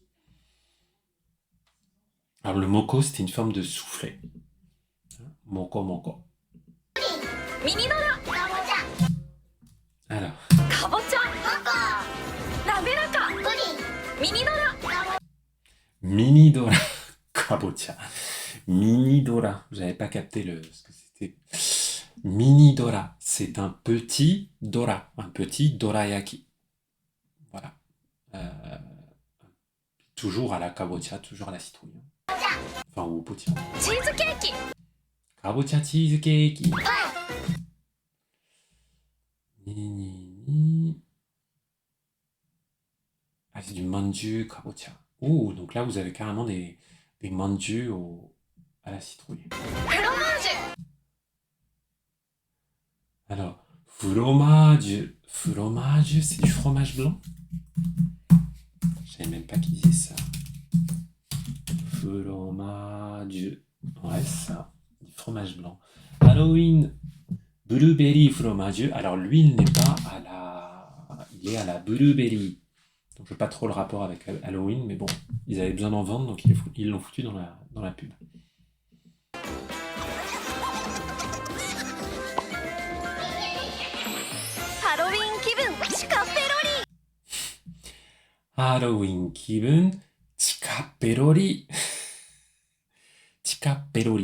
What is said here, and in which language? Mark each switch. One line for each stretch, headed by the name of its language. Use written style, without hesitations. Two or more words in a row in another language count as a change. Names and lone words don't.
French: Alors, le moko, c'était une forme de soufflet. Moko moko.
Japanese: ミニドラ
French: Alors,
Japanese: かぼちゃ滑らかミニドラ Mini Dora. Kabocha. Mini Dora.
French: J'avais pas capté ce que c'était. Mini Dora. C'est un petit Dora. Un petit dorayaki. Voilà. Toujours à la kabocha, toujours à la citrouille. Enfin, ou au potiron.
Japanese: チーズケーキかぼちゃチーズケーキ. Ni, ni, ni.
French: Ah, c'est du manju kabocha. Oh, donc là, vous avez carrément des manju à la citrouille.
Japanese: フロマージュ
French: Alors, fromage. Fromage, c'est du fromage blanc? Je savais même pas qui disait ça. Fromage. Ouais, ça. Du fromage blanc. Halloween. Blueberry fromage. Alors, lui, il n'est pas à la... Il est à la blueberry. Donc, je veux pas trop le rapport avec Halloween, mais bon, ils avaient besoin d'en vendre, donc ils l'ont foutu dans la pub.
Japanese: ハロウィン気分シカペロリハロウィン気分, シカペロリ. シカペロリ.